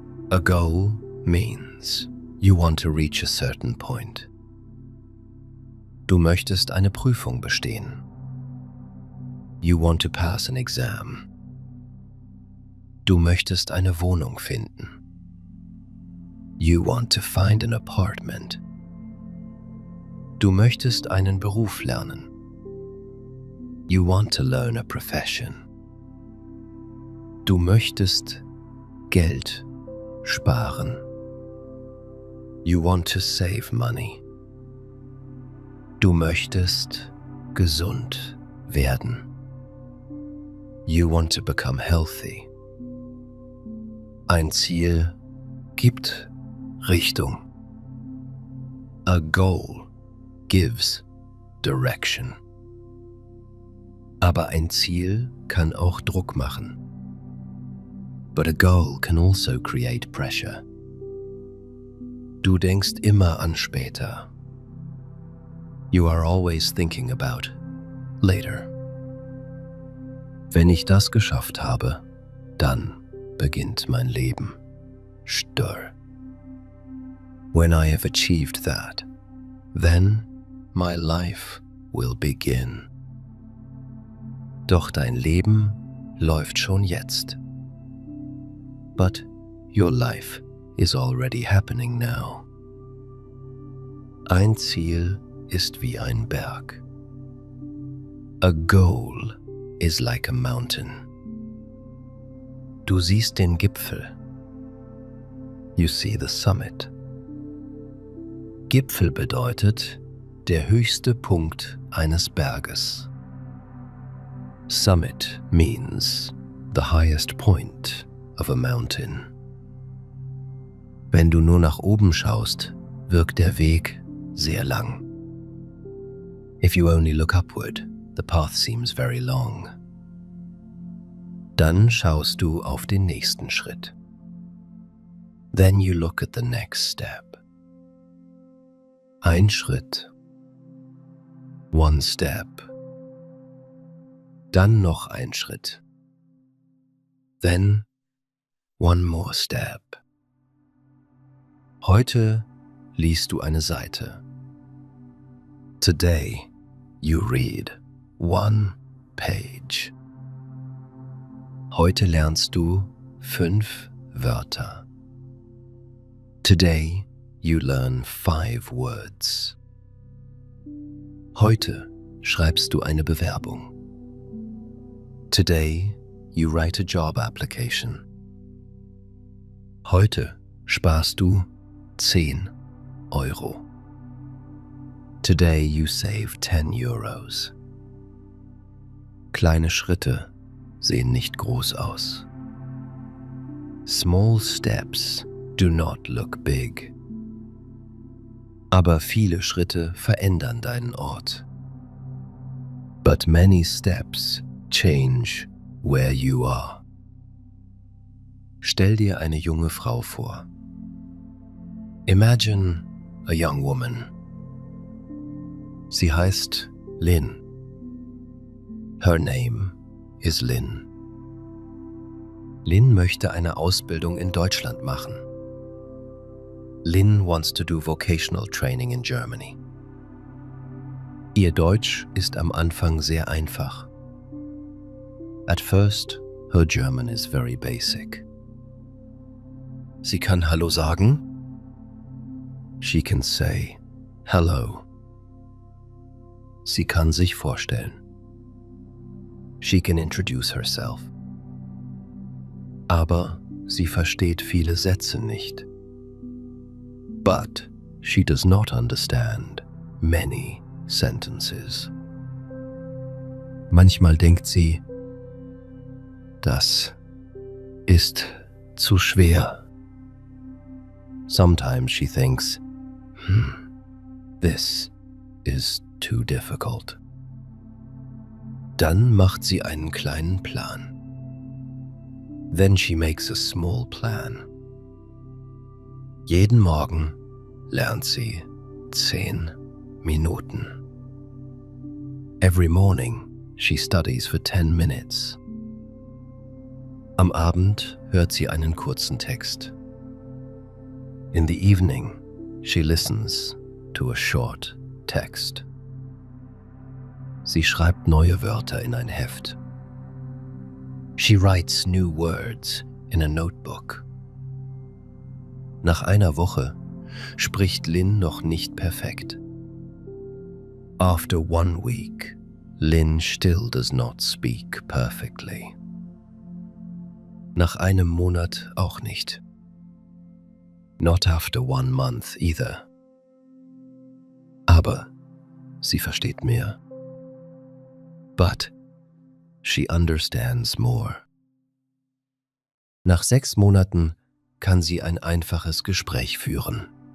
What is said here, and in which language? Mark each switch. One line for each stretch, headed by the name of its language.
English: A goal means you want to reach a certain point.
German: Du möchtest eine Prüfung bestehen.
English: You want to pass an exam.
German: Du möchtest eine Wohnung finden.
English: You want to find an apartment.
German: Du möchtest einen Beruf lernen.
English: You want to learn a profession.
German: Du möchtest Geld sparen.
English: You want to save money.
German: Du möchtest gesund werden.
English: You want to become healthy.
German: Ein Ziel gibt Richtung.
English: A goal gives direction.
German: Aber ein Ziel kann auch Druck machen.
English: But a goal can also create pressure.
German: Du denkst immer an später.
English: You are always thinking about later.
German: Wenn ich das geschafft habe, dann beginnt mein Leben. Stör.
English: When I have achieved that, then my life will begin.
German: Doch dein Leben läuft schon jetzt.
English: But your life is already happening now.
German: Ein Ziel ist wie ein Berg.
English: A goal is like a mountain.
German: Du siehst den Gipfel.
English: You see the summit.
German: Gipfel bedeutet der höchste Punkt eines Berges.
English: Summit means the highest point of a mountain.
German: Wenn du nur nach oben schaust, wirkt der Weg sehr lang.
English: If you only look upward, the path seems very long.
German: Dann schaust du auf den nächsten Schritt.
English: Then you look at the next step.
German: Ein Schritt.
English: One step.
German: Dann noch ein Schritt.
English: Then one more step.
German: Heute liest du eine Seite.
English: Today you read one page.
German: Heute lernst du 5 Wörter.
English: Today you learn 5 words.
German: Heute schreibst du eine Bewerbung.
English: Today, you write a job application.
German: Heute sparst du 10 Euro.
English: Today you save 10 Euros.
German: Kleine Schritte sehen nicht groß aus.
English: Small steps do not look big.
German: Aber viele Schritte verändern deinen Ort.
English: But many steps change where you are.
German: Stell dir eine junge Frau vor.
English: Imagine a young woman.
German: Sie heißt Lynn.
English: Her name is Lynn.
German: Lynn möchte eine Ausbildung in Deutschland machen.
English: Lynn wants to do vocational training in Germany.
German: Ihr Deutsch ist am Anfang sehr einfach.
English: At first, her German is very basic.
German: Sie kann Hallo sagen.
English: She can say hello.
German: Sie kann sich vorstellen.
English: She can introduce herself.
German: Aber sie versteht viele Sätze nicht.
English: But she does not understand many sentences.
German: Manchmal denkt sie, das ist zu schwer.
English: Sometimes she thinks, this is too difficult.
German: Dann macht sie einen kleinen Plan.
English: Then she makes a small plan.
German: Jeden Morgen lernt sie 10 Minuten.
English: Every morning she studies for 10 minutes.
German: Am Abend hört sie einen kurzen Text.
English: In the evening she listens to a short text.
German: Sie schreibt neue Wörter in ein Heft.
English: She writes new words in a notebook.
German: Nach einer Woche spricht Lynn noch nicht perfekt.
English: After 1 week, Lynn still does not speak perfectly.
German: Nach einem Monat auch nicht.
English: Not after 1 month either.
German: Aber sie versteht mehr.
English: But she understands more.
German: Nach 6 Monaten kann sie ein einfaches Gespräch führen.